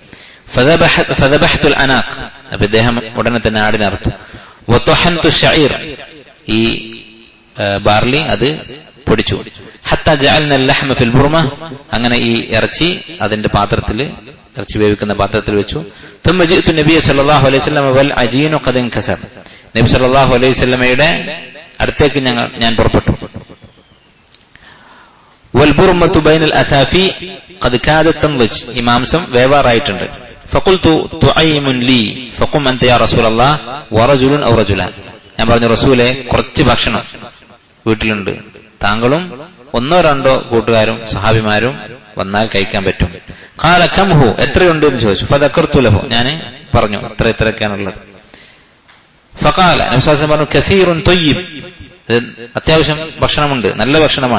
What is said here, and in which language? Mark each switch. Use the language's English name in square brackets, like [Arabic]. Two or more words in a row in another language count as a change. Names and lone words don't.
[Arabic] فذبحت العناق, [Malayalam] അപ്പൊ ഇദ്ദേഹം ഉടനെ തന്നെ ആടിനെ അറുത്തു. [Arabic] وطحنت شعير, [Malayalam] ഈ ബാർലി അത് പൊടിച്ചു. [Arabic] حتى جعلنا اللحم في البرمة, [Malayalam] അങ്ങനെ ഈ ഇറച്ചി അതിന്റെ പാത്രത്തിൽ, ഇറച്ചി വേവിക്കുന്ന പാത്രത്തിൽ വെച്ചു. [Arabic] ثم جئت النبي صلى الله عليه وسلم والعجين قد انكسر, [Malayalam] നബി [Arabic] صلى الله عليه وسلم [Malayalam] അടുത്തേക്ക് ഞാൻ പുറപ്പെട്ടു. [Arabic] والبرمة بين الأثافي قد كادت تنضج, [Malayalam] ഈ മാംസം വേവാറായിട്ടുണ്ട്. [Arabic] فقلت طعيم لي فقم أنت يا رسول الله ورجل أو رجلان, [Malayalam] ഞാൻ പറഞ്ഞു, റസൂലെ, കുറച്ച് ഭക്ഷണം വീട്ടിലുണ്ട്, താങ്കളും 1-2 കൂട്ടുകാരും സഹാബിമാരും വന്നാൽ കഴിക്കാൻ പറ്റും. [Arabic] قال كم هو, [Malayalam] എത്രയുണ്ട് എന്ന് ചോദിച്ചു. [Arabic] فذكرت له, [Malayalam] ഞാൻ പറഞ്ഞു ഇത്രയൊക്കെയാണുള്ളത്. ഫഖാല, നബി [Arabic] صلى الله عليه وسلم [Malayalam] പറഞ്ഞു, [Arabic] كثير طيب, [Malayalam] അത്യാവശ്യം ഭക്ഷണമുണ്ട്, നല്ല ഭക്ഷണമാണ്.